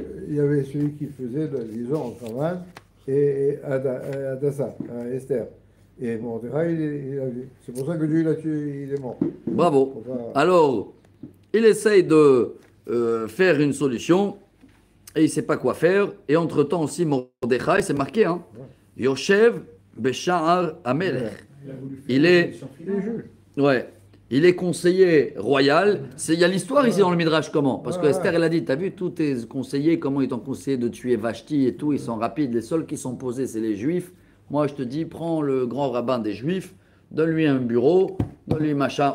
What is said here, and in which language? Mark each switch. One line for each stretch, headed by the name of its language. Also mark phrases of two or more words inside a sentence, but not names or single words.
French: Il y avait celui qui faisait, disons, entre Haman et Hadassah, Esther. Et Mordechai, il a vu. C'est pour ça que Dieu l'a tué, il est mort. Bravo. Alors, il essaye de faire une solution et il ne sait pas quoi faire. Et entre-temps aussi, Mordechai, c'est marqué,
Hebrew: יושב בשער המלך.
French: Il est conseiller royal. Il y a l'histoire ici dans le Midrash comment? Parce que Esther, elle a dit, t'as vu tous tes conseillers, comment ils t'ont conseillé de tuer Vashti et tout, ils sont rapides. Les seuls qui sont posés, c'est les Juifs. Moi, je te dis, prends le grand rabbin des Juifs, donne-lui un bureau, donne-lui machin.